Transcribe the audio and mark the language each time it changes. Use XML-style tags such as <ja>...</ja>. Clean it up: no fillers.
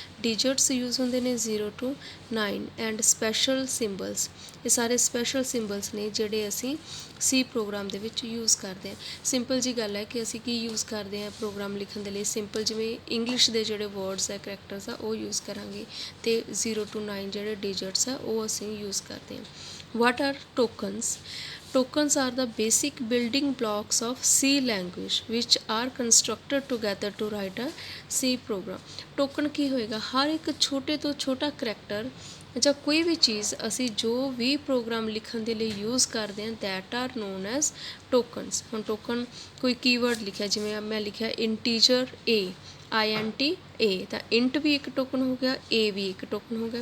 <pa>Digits use ਹੁੰਦੇ ਨੇ 0 to 9 and special ਸਿੰਬਲਸ, ਇਹ ਸਾਰੇ ਸਪੈਸ਼ਲ ਸਿੰਬਲਸ ਨੇ ਜਿਹੜੇ ਅਸੀਂ ਸੀ ਪ੍ਰੋਗਰਾਮ ਦੇ ਵਿੱਚ ਯੂਜ਼ ਕਰਦੇ ਹਾਂ। ਸਿੰਪਲ ਜੀ ਗੱਲ ਹੈ ਕਿ ਅਸੀਂ ਕੀ ਯੂਜ਼ ਕਰਦੇ ਹਾਂ ਪ੍ਰੋਗਰਾਮ ਲਿਖਣ ਦੇ ਲਈ, ਸਿੰਪਲ ਜਿਵੇਂ ਇੰਗਲਿਸ਼ ਦੇ ਜਿਹੜੇ ਵਰਡਸ ਹੈ, ਕਰੈਕਟਰਸ ਆ, ਉਹ ਯੂਜ਼ ਕਰਾਂਗੇ, ਅਤੇ 0 to 9 ਜਿਹੜੇ ਡਿਜਿਟਸ ਆ ਉਹ ਅਸੀਂ ਯੂਜ਼ ਕਰਦੇ ਹਾਂ।</pa> <en>What are tokens? Tokens are the basic building blocks of C language which are constructed together to write a C program.</en> <pa>Token ਕੀ ਹੋਏਗਾ, ਹਰ ਇੱਕ ਛੋਟੇ ਤੋਂ ਛੋਟਾ ਕਰੈਕਟਰ ਜਾਂ ਕੋਈ ਵੀ ਚੀਜ਼ ਅਸੀਂ ਜੋ ਵੀ ਪ੍ਰੋਗਰਾਮ ਲਿਖਣ ਦੇ ਲਈ ਯੂਜ਼ ਕਰਦੇ ਹਾਂ,</pa> <en>That are known as tokens.</en> <pa>ਹੁਣ ਟੋਕਨ ਕੋਈ ਕੀਵਰਡ ਲਿਖਿਆ, ਜਿਵੇਂ ਮੈਂ ਲਿਖਿਆ ਇੰਟੀਜਰ A, INT A, ਤਾਂ ਇੰਟ ਵੀ ਇੱਕ ਟੋਕਨ ਹੋ ਗਿਆ, A ਵੀ ਇੱਕ ਟੋਕਨ ਹੋ ਗਿਆ।</pa>